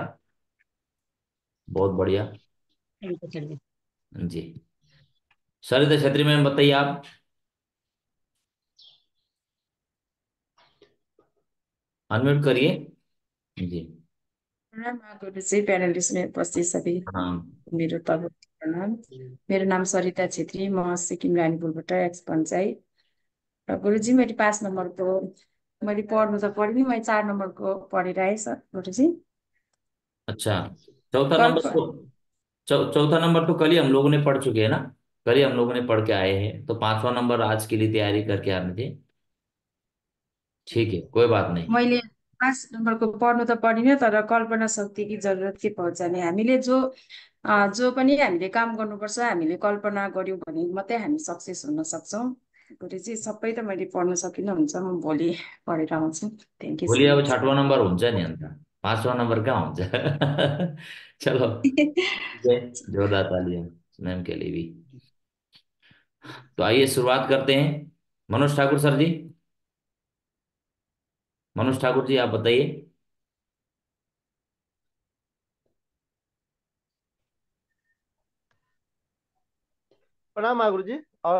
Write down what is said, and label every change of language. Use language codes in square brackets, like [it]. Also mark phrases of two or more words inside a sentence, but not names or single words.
[hi] बहुत बढ़िया। [en] thank you [hi] सर जी। जी। सरिता छेत्री मैम बताइए आप। अनम्यूट करिए। जी। [ne] प्रणाम गुरुजी, प्यानलिस्ट में उपस्थित सबै हाँ। मेरो तर्फबाट प्रणाम। मेरो नाम सरिता छेत्री, म सिक्किम रानीपुलबाट एक्स पञ्चायत। र गुरुजी मैले 5 नम्बरको मैले पढ्नु त पढिनँ, मैले 4 नम्बरको पढेर आएँ सर गुरुजी। [hi] अच्छा। चौथा नंबर कल्प तो चौथा नंबर तो कल ही हम लोगों ने पढ़ चुके हैं ना। कल ही हम लोगों ने पढ़ के आए हैं, तो पांचवा नंबर आज के लिए तैयारी करके आने थे। ठीक है, कोई बात नहीं। [ne] मैले 5 नम्बरको पढ्नु त पढिनँ, तर कल्पना शक्तिकी जरुरत के पर्छ नि हामीले जो पनि हामीले काम गर्नुपर्छ, हामीले कल्पना गर्यौँ भने मात्रै हामी सक्सेस हुन सक्छौँ। गुरुजी सबै त मैले पढ्न सकिनँ, हुन्छ म भोलि पढेर आउँछु। [en] thank you [ne] भोलि सो अब मच। [hi] छठवां नंबर [ne] हुन्छ नि अन्त। [hi] पांचवा नंबर [ne] कहाँ हुन्छ? [hi] चलो। ठीक है। जोरदार तालियां मैम के लिए भी। तो आइए शुरुआत करते हैं। मनोज ठाकुर सर जी। मनोज ठाकुर जी, आप बताइए। प्रणाम गुरु जी। और